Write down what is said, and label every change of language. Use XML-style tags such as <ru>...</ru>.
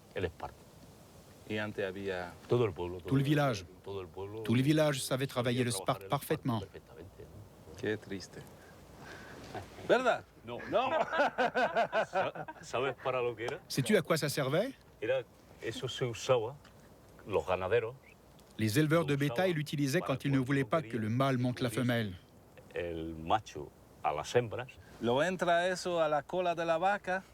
<es>el esparto. Et antes, había... Todo el pueblo.</es> <fr>Tout le village.</fr> <es>Todo el pueblo.</es> <fr>Tout le village savait travailler le</fr> <es>trabajar</es> <fr>sparte</fr> <es>el</es> <fr>parfaitement.</fr> <es>perfectamente, ¿no? Qué triste. ¿Verdad? No.</es> <fr>Non!</fr> <es>¿Sabes para lo que era?</es> <fr>Sais-tu à quoi ça servait?</fr> <es>Eso se usaba, los ganaderos,</es> <fr>Les éleveurs de bétail l'utilisaient quand ils ne voulaient pas que le mâle monte la femelle.</fr> <es>el macho a las hembras. ¿Lo entra eso a la cola de la vaca?</es>